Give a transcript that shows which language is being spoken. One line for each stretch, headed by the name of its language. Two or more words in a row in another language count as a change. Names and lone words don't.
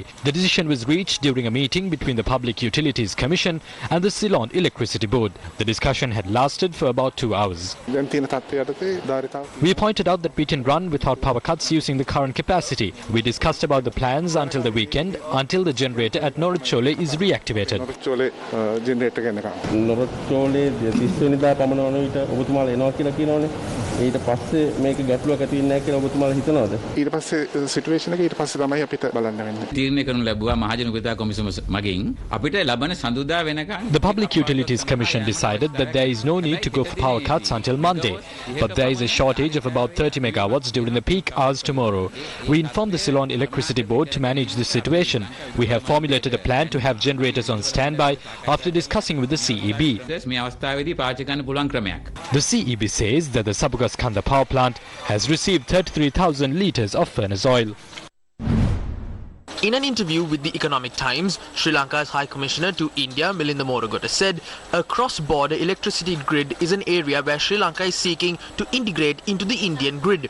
English: The decision was reached during a meeting between the Public Utilities Commission and the Ceylon Electricity Board. The discussion had lasted for about 2 hours. We pointed out that we can run without power cuts using the current capacity. We discussed about the plans until the weekend, until the generator at Norachole is reactivated.
Sinhala: ඊට පස්සේ සිටුේෂන් එක ඊට පස්සේ තමයි අපිට බලන්න වෙන්නේ. තීරණය කරනු ලැබුවා මහජන උපයෝගිතා කොමිසම මගින් අපිට ලබන සඳුදා වෙනකන්.
English: The Public Utilities Commission decided that there is no need to go for power cuts until Monday, but there is a shortage of about 30 megawatts during the peak hours tomorrow. We informed the Ceylon Electricity Board to manage this situation. We have formulated a plan to have generators on standby after discussing with the CEB.
Sinhala: මේ අවස්ථාවේදී පාවිච්චි කරන්න පුළුවන් ක්‍රමයක්.
English: The CEB says that the Sabugaskanda power plant has received 33,000 litres of furnace oil. In an interview with the Economic Times, Sri Lanka's High Commissioner to India, Milinda Moragoda, said a cross-border electricity grid is an area where Sri Lanka is seeking to integrate into the Indian grid.